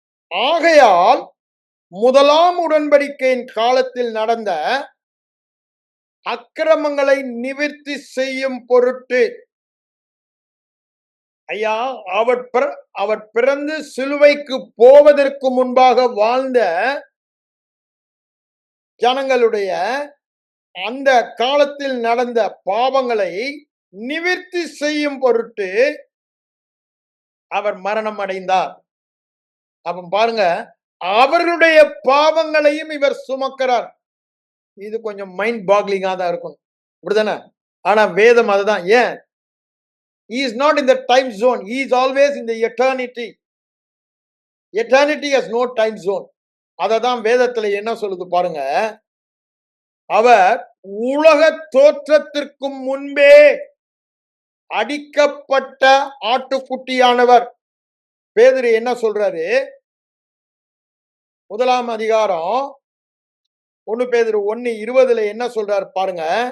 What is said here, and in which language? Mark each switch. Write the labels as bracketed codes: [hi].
[ta] ஆகையால் முதலாம் உடன்படிக்கையின் காலத்தில் நடந்த அக்கிரமங்களை நிவர்த்தி செய்யும் பொருட்டு, ஐயா, அவர் பிறந்து சிலுவைக்கு போவதற்கு முன்பாக வாழ்ந்த ஜனங்களுடைய அந்த காலத்தில் நடந்த பாவங்களை நிவர்த்தி செய்யும் பொருட்டு அவர் மரணம் அடைந்தார். அப்ப பாருங்க, அவர்களுடைய பாவங்களையும் இவர் சுமக்கிறார். இது கொஞ்சம் மைண்ட் பாக்லிங்கா தான் இருக்கும், அப்படிதானே? ஆனா வேதம் அதுதான். ஏன்? [en] he is not in the time zone, he is always in the eternity. Eternity has no time zone. [ta] அததான் வேதத்துல என்ன சொல்லுது பாருங்க. அவர் உலக தோற்றத்திற்கு முன்பே அடிக்கப்பட்ட ஆட்டுக்குட்டியானவர். பேதுரு என்ன சொல்றாரு? 1ஆம் அதிகாரம் 1 பேதுரு 1:20 என்ன சொல்றாரு பாருங்க.